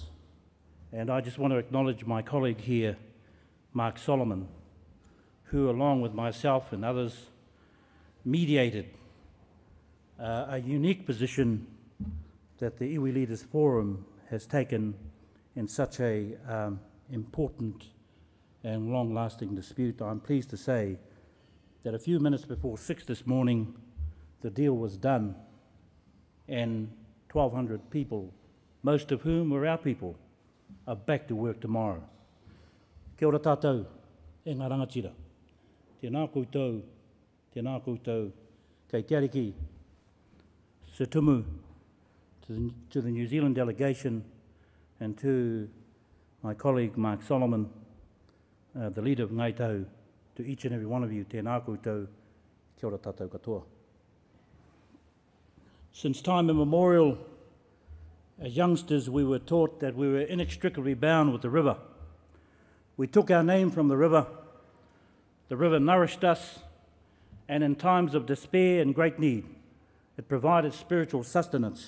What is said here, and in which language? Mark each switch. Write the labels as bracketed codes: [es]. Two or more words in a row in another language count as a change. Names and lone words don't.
[en] And I just want to acknowledge my colleague here, Mark Solomon, who, along with myself and others, mediated a unique position that the Iwi Leaders Forum has taken in such a important and long-lasting dispute. I'm pleased to say that a few minutes before 6 this morning, the deal was done, and 1,200 people, most of whom were our people, are back to work tomorrow. [mi] Kia ora tātou, e ngā rangatira. Tēnā koutou, kei te ariki, se tumu, [en] to the New Zealand delegation, and to my colleague Mark Solomon, the leader of Ngai Tahu, to each and every one of you, [mi] tēnā koutou, kia ora tātou katoa. [en] Since time immemorial, as youngsters, we were taught that we were inextricably bound with the river. We took our name from the river nourished us, and in times of despair and great need, it provided spiritual sustenance.